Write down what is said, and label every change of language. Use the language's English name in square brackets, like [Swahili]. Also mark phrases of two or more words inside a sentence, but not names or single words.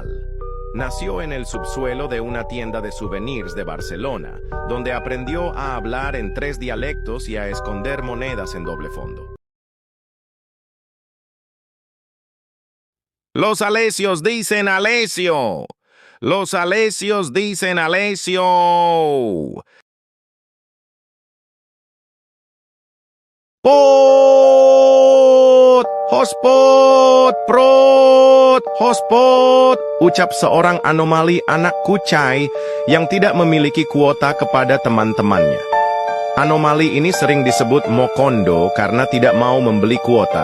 [Spanish] Nació en el subsuelo de una tienda de souvenirs de Barcelona, donde aprendió a hablar en 3 dialectos y a esconder monedas en doble fondo. Los Alesios dicen Alesio. Los Alesios dicen Alesio. Pot! Hospot! Prot! Hospot! [Indonesian] Ucap seorang anomali anak kucai yang tidak memiliki kuota kepada teman-temannya. Anomali ini sering disebut mokondo karena tidak mau membeli kuota.